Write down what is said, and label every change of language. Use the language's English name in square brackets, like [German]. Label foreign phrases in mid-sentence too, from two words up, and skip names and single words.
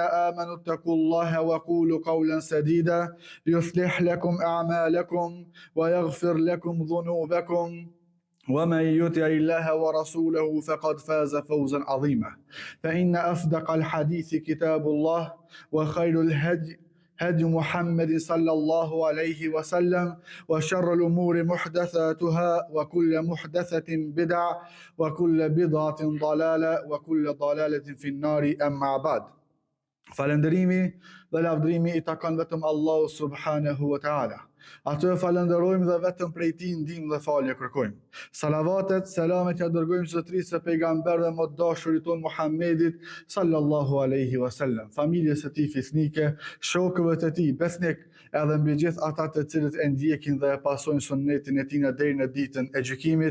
[Arabic] آمنوا اتقوا الله وقولوا قولا سديدا يصلح لكم أعمالكم ويغفر لكم ذنوبكم ومن يطع الله ورسوله فقد فاز فوزا عظيما فإن أصدق الحديث كتاب الله وخير الهدي هدي محمد صلى الله عليه وسلم وشر الأمور محدثاتها وكل محدثة بدعة وكل بدعة ضلالة وكل ضلالة في النار أما بعد. [Albanian] Falëndërimi dhe lavdërimi I takon vetëm Allahu [Arabic] سبحانه وتعالى. [Albanian] Atë falenderojmë dhe vetëm prej Tij ndihmë dhe falje kërkojmë. Salavatet, selamet ja dërgojmë zotërisë së pejgamberëve më të dashurit ton Muhammedit [Arabic] صلى الله عليه وسلم, [Albanian] familjes së tij fisnike, shokëve të tij besnik, edhe mbi gjithë ata të cilët e ndjekin dhe e pasojnë sunnetin e tij deri në ditën e gjykimit.